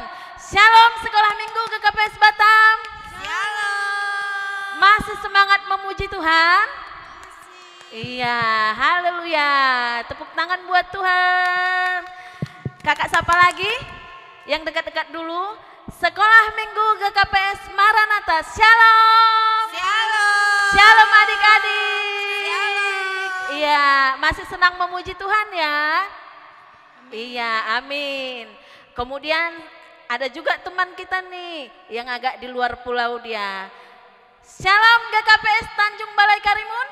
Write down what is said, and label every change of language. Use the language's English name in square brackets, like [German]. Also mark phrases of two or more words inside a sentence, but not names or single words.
[Indonesian] Shalom sekolah minggu GKPS Batam. Shalom. Masih semangat memuji Tuhan? Masih. Iya, haleluya. Tepuk tangan buat Tuhan. Kakak sapa lagi yang dekat-dekat dulu. Sekolah minggu GKPS Maranatha. Shalom. Shalom. Shalom adik-adik. Shalom. Iya, masih senang memuji Tuhan ya? Iya, amin. Kemudian ada juga teman kita nih yang agak di luar pulau dia. Shalom GKPS Tanjung Balai Karimun.